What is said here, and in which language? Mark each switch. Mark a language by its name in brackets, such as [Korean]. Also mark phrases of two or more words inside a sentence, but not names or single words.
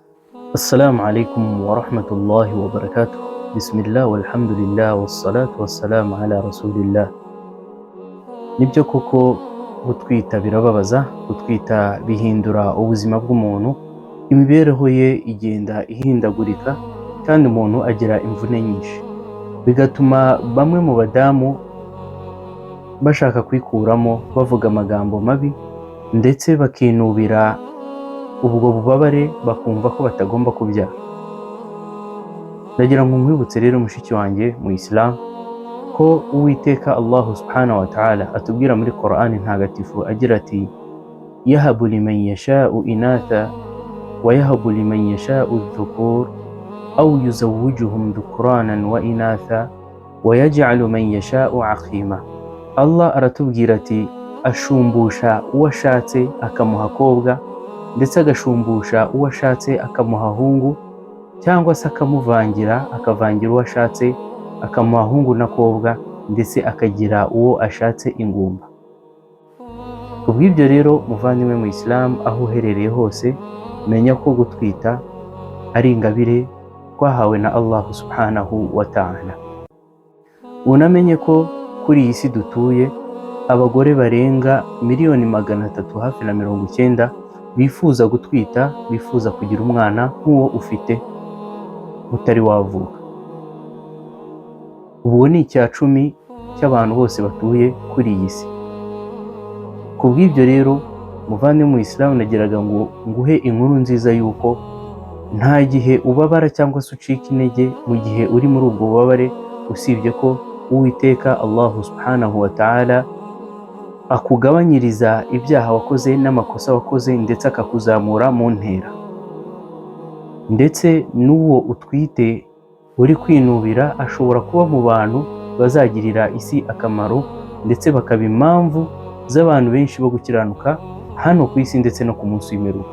[Arabic] السلام عليكم ورحمة الله وبركاته. بسم الله والحمد لله والصلاة والسلام على رسول الله. [Kinyarwanda] Nibyo koko gutwita birababaza, gutwita bihindura ubuzima bw'umuntu, imibereho ye igenda ihindagurika kandi umuntu agira imvune nyinshi, bigatuma bamwe mu badamu bashaka kwikuramo bavuga amagambo mabi ndetse bakinubira ubwo bubabare bakumva ko batagomba kubyara. Ndagira ngo nkwibutse rero mushiki wanjye mu Islam ko Uwiteka Allah [Arabic] سبحانه وتعالى [Kinyarwanda] atubwira muri Qur'ani ntagatifu agira ati [Arabic] يهب لمن يشاء إناثا ويهب لمن يشاء الذكور أو يزوجهم ذكرانا وإناثا ويجعل من يشاء عقيما. [Kinyarwanda] Allah aratubwira ati ashumbusha uwo ashatse akamuha kobwa ndetse agashumbusha uwo ashatse akamuha hungu, cyangwa se akavangira uwo ashatse akamuha hungu na kobwa, ndetse akagira uwo ashatse ingumba. Kubw'ibyo rero muvandimwe mu Islam, aho uherereye hose menya ko gutwita ari ingabire twahawe na Allah [Arabic] سبحانه وتعالى. [Kinyarwanda] Unamenye ko kuri iyi si dutuye abagore barenga miliyoni 300 hafi na 90 bifuza gutwita, bifuza kugira umwana nk'uwo ufite utari wavuka. Ubu ni 10% cy'abantu bose batuye kuri iyi si. Kubw'ibyo rero muvandimwe mu Islam, nagiraga ngo nguhe inkuru nziza yuko nta gihe ubabara cyangwa se ucika intege mu gihe uri muri ubwo bubabare, usibye ko Uwiteka Allah [Arabic] سبحانه وتعالى [Kinyarwanda] akugabanyiriza ibyaha wakoze n'amakosa wakoze ndetse akakuzamura mu ntera. Ndetse n'uwo utwite uri kwinubira ashobora kuba mu bantu bazagirira isi akamaro ndetse bakaba impamvu z'abantu benshi bo gukiranuka hano ku isi ndetse no ku munsi w'imperuka.